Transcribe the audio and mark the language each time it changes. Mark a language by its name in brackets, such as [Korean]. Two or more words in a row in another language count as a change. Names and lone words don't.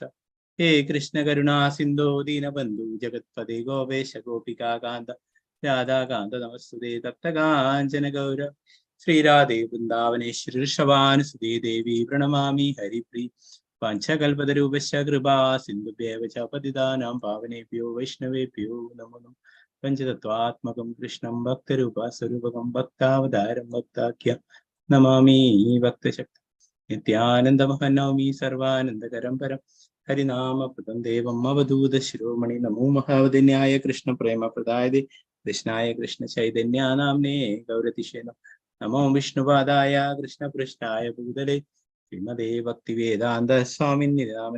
[Sanskrit] ഹേ കൃഷ്ണ കരുണാ സിന്ധോ ദീനബന്ധു ജഗത്പദേ ഗോപേശ ഗോപികാകാന്ത രാധാകാന്ത നമസ്തുതേ തപ്തകാഞ്ചന ഗൗര ശ്രീരാധേ വൃന്ദാവനേശ്വരി ഋഷഭാനുസുതേ ദേവി പ്രണമാമി ഹരിപ്രീ. പഞ്ചകൽപതരൂപശ്ച കൃപാ സിന്ധുഭ്യേവ ച പതിതാനാം പാവനേഭ്യോ വൈഷ്ണവേഭ്യോ നമോ നമഃ. പഞ്ചതത്വാത്മകം കൃഷ്ണം ഭക്തരൂപ സ്വരൂപകം ഭക്താവതാരം ഭക്താഖ്യം നമാമി ഭക്തശക്തി. നിത്യാനന്ദമഹം നൗമി സർവാനന്ദകരം പരം ഹരിനാമപദം ദേവം അവധൂത ശിരോമണി. നമോ മഹാവദന്യായ കൃഷ്ണ പ്രേമ പ്രദായതേ കൃഷ്ണായ കൃഷ്ണ ചൈതന്യ നാംനേ ഗൗരതിശേ നമോ വിഷ്ണുപാദായ കൃഷ്ണപൃഷ്ഠായ ഭൂതലേ ശ്രീമദേ ഭക്തിവേദാന്ത സ്വാമിനി നാമനി.